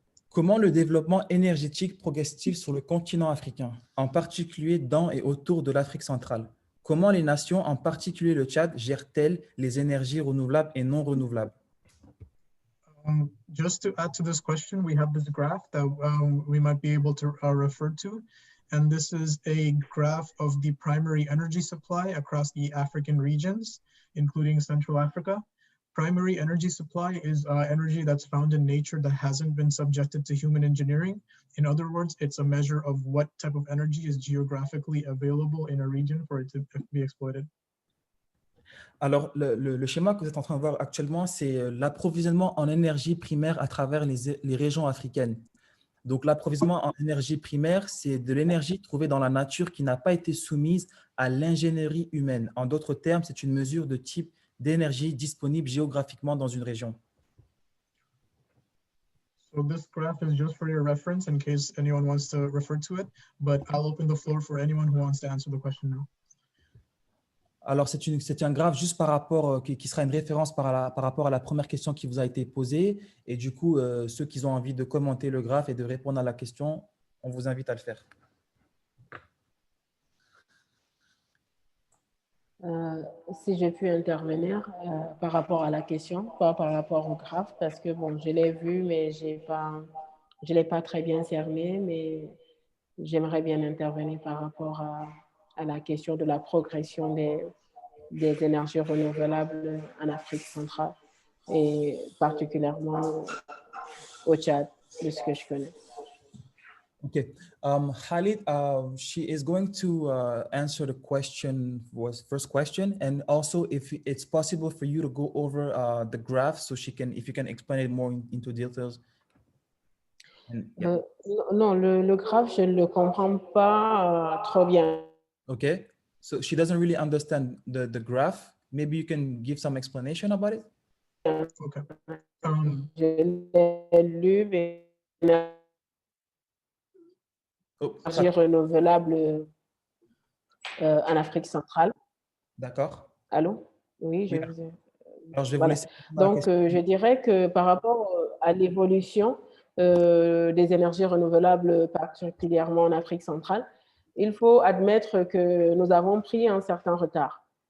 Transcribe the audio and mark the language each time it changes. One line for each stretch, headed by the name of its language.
French: Comment le développement énergétique progresse-t-il sur le continent africain, en particulier dans et autour de l'Afrique centrale? Comment les nations, en particulier le Tchad, gèrent-elles les énergies renouvelables et non renouvelables?
English: Just to add to this question, we have this graph that we might be able to refer to. And this is a graph of the primary energy supply across the African regions, including Central Africa. Primary energy supply is energy that's found in nature that hasn't been subjected to human engineering. In other words, it's a measure of what type of energy is geographically available in a region for it to be exploited.
French: Alors, le schéma que vous êtes en train de voir actuellement, c'est l'approvisionnement en énergie primaire à travers les régions africaines. Donc, l'approvisionnement en énergie primaire, c'est de l'énergie trouvée dans la nature qui n'a pas été soumise à l'ingénierie humaine. En d'autres termes, c'est une mesure de type d'énergie disponible géographiquement dans une région.
English: So this graph is just for your reference in case anyone wants to refer to it, but I'll open the floor for anyone who wants to answer the question now.
French: Alors, c'est un graphe juste par rapport, qui sera une référence par rapport à la première question qui vous a été posée. Et du coup, ceux qui ont envie de commenter le graphe et de répondre à la question, on vous invite à le faire. Si j'ai pu intervenir par rapport à la question, pas par rapport au graphe, parce que bon, je l'ai vu, mais j'ai pas je ne l'ai pas très bien cerné, mais j'aimerais bien intervenir par rapport à la question de la progression des énergies renouvelables en Afrique centrale et particulièrement au Tchad, de ce que je connais.
English: Okay, Khalid, she is going to answer the first question, and also if it's possible for you to go over the graph, so if you can explain it more into details. And, yeah.
French: Non, le graphe, je ne le comprends pas trop bien.
English: Okay, so she doesn't really understand the graph. Maybe you can give some explanation about it. Okay.
French: Je l'ai lu, mais énergie renouvelable en Afrique centrale. D'accord. Allô? Oui, je Oui. vous ai... Alors, je vais Voilà. vous laisser. Donc, je dirais que par rapport à l'évolution des énergies renouvelables, particulièrement en Afrique centrale, il faut admettre que nous avons pris un certain retard.